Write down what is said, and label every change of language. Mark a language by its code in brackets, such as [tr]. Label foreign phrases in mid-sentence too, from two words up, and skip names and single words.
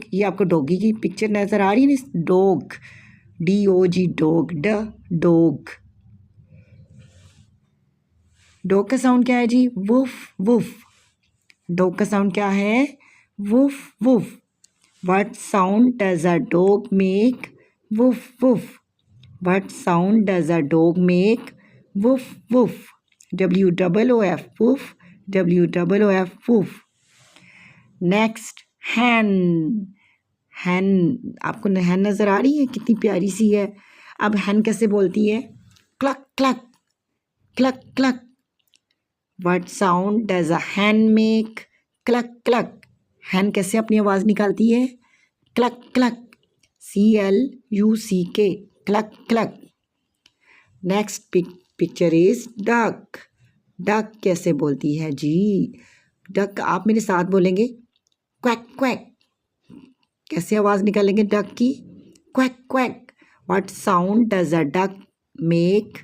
[hi] ये आपको डॉगी की पिक्चर नज़र आ रही है ना, डॉग, DOG डॉग, डॉग। डॉग का साउंड क्या है जी? वुफ वुफ। डॉग का साउंड क्या है? [en] वुफ वुफ। What sound does a dog make? वुफ वुफ। What sound does a dog make? वुफ वुफ। WOOF वुफ, WOOF वुफ। Next, hen. हैन, [hi] आपको हैन नज़र आ रही है, कितनी प्यारी सी है। अब हैन कैसे बोलती है? क्लक क्लक, क्लक क्लक। [en] What sound does a hen make? क्लक क्लक। [hi] हैन कैसे अपनी आवाज़ निकालती है? क्लक क्लक, CLUCK, क्लक क्लक। [en] Next picture is duck. [hi] डक कैसे बोलती है जी? डक आप मेरे साथ बोलेंगे, क्वैक क्वैक। कैसे आवाज़ निकालेंगे डक की? [en] क्वैक क्वैक। What sound does a duck make?